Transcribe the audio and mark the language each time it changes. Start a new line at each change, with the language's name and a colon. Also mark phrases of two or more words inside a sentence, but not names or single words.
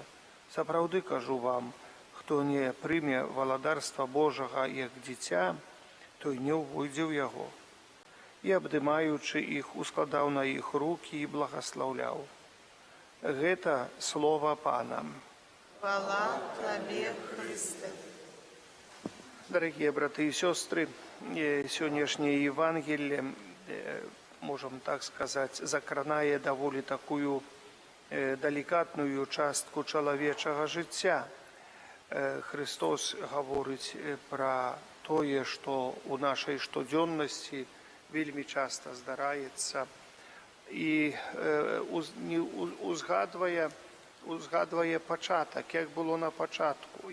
Belarusian: Сапраўды кажу вам, хто не прыме валадарства Божага як дзіця, той не ўвойдзе ў яго». І, абдымаючы іх, ускладаў на іх рукі і благаслаўляў. Гэта слова Пана. Хвала Тебе, Христе.
Russian: Дорогие браты и сестры, сегодняшнее Евангелие, можем так сказать,
Belarusian: закранае даволі такую деликатную частку чалавечага жыцця. Христос гаворыць пра тое, што у нашай штодзённасці вельмі часта здараецца, і узгадвае пачатак, як было на пачатку.